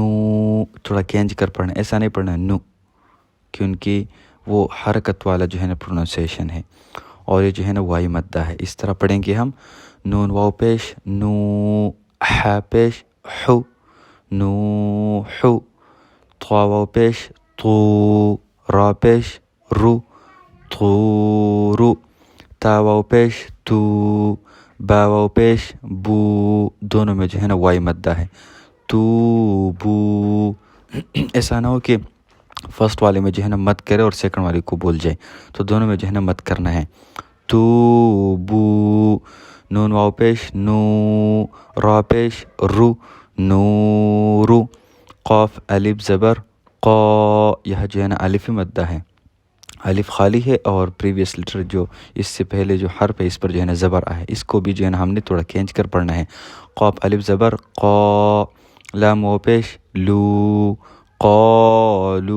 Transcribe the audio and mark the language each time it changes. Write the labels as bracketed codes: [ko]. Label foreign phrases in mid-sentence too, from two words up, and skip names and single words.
[ur] تھوڑا کھینچ کر پڑھنا، ایسا نہیں پڑھنا نو، کیونکہ وہ حرکت والا جو ہے نا پروننسیشن ہے اور یہ جو ہے نا وائی مدہ ہے. اس طرح پڑھیں گے ہم، نون واو پیش نو، ح پیش حو، نو حو. طا واو پیش طو، را پیش رو، طو رو. تا واو پیش تو، با واو پیش بو. دونوں میں جو ہے نا وائی مدہ ہے، تو بو. ایسا نہ ہو کہ فرسٹ والے میں جو ہے نا مت کرے اور سیکنڈ والے کو بول جائے، تو دونوں میں جو ہے نا مت کرنا ہے. تو بو. نون واو پیش نو، را پیش رو، نورو. قاف الف زبر قا، یہ جو ہے نا الف مدہ ہے. الف خالی ہے اور [en] previous letter [ur] جو اس سے پہلے جو حرف ہے اس پر جو ہے نا زبر آیا ہے، اس کو بھی جو ہے نا ہم نے تھوڑا کھینچ کر پڑھنا ہے. قاف الف زبر قا. لام واو پیش لو، قالو.